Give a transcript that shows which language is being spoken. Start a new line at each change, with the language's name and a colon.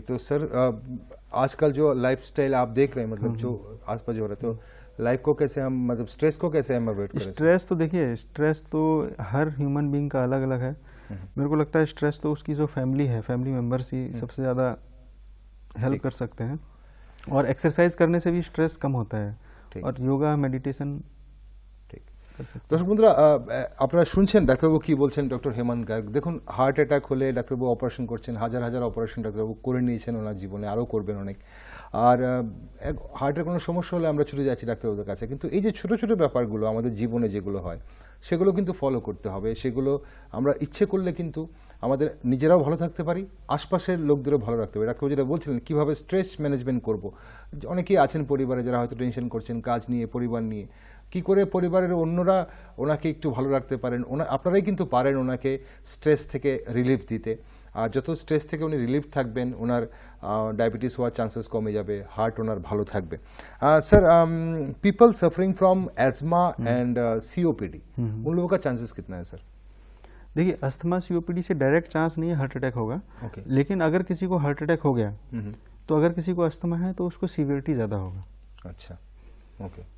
Hindi: तो सर आजकल जो लाइफस्टाइल आप देख रहे हैं, मतलब जो आसपास हो रहा है, तो लाइफ को कैसे हम, मतलब स्ट्रेस को कैसे हम अवॉइड करें? स्ट्रेस तो देखिए, स्ट्रेस तो हर ह्यूमन बीइंग का अलग अलग है। मेरे को लगता है स्ट्रेस तो उसकी जो फैमिली है, फैमिली मेम्बर्स ही सबसे ज़्यादा हेल्प कर सकते हैं। और एक्सरसाइज करने से भी स्ट्रेस कम होता है, और योगा, मेडिटेशन।
Bangla: ঠিক। দর্শক বন্ধুরা, আপনারা শুনছেন ডাক্তারবাবু কি বলছেন, ডক্টর হেমন্ত গার্গ। দেখুন, হার্ট অ্যাটাক হলে ডাক্তারবাবু অপারেশন করছেন, হাজার হাজার অপারেশন ডাক্তারবাবু করে নিয়েছেন ওনার জীবনে, আরও করবেন অনেক। আর হার্টের কোনো সমস্যা হলে আমরা ছুটে যাচ্ছি ডাক্তারবাবুদের কাছে, কিন্তু এই যে ছোটো ছোটো ব্যাপারগুলো আমাদের জীবনে যেগুলো হয় সেগুলো কিন্তু ফলো করতে হবে। সেগুলো আমরা ইচ্ছে করলে কিন্তু আমাদের নিজেরাও ভালো থাকতে পারি, আশপাশের লোকদেরও ভালো রাখতে পারি। ডাক্তারবাবু যেটা বলছিলেন কীভাবে স্ট্রেস ম্যানেজমেন্ট করব, অনেকেই আছেন পরিবারে যারা হয়তো টেনশন করছেন কাজ নিয়ে, পরিবার নিয়ে, কি করে পরিবারের অন্যরা ওনাকে একটু ভালো রাখতে পারেন। আপনারাই কিন্তু পারেন ওনাকে স্ট্রেস থেকে রিলিফ দিতে। আর যত স্ট্রেস থেকে উনি রিলিফ থাকবেন, ওনার ডায়াবেটিস হওয়ার চান্সেস কমে যাবে, হার্ট ওনার ভালো থাকবে।
Hindi: Sir,
English: people suffering from asthma and COPD,
Hindi: उन लोगों का चांसेस कितना है सर? देखिए, अस्थमा सीओपीडी से डायरेक्ट चांस नहीं है हार्ट अटैक होगा।
English: Okay.
Hindi: लेकिन अगर किसी को हार्ट अटैक हो गया तो अगर किसी को अस्थमा है तो उसको सीवियरिटी ज़्यादा होगा। अच्छा, ओके।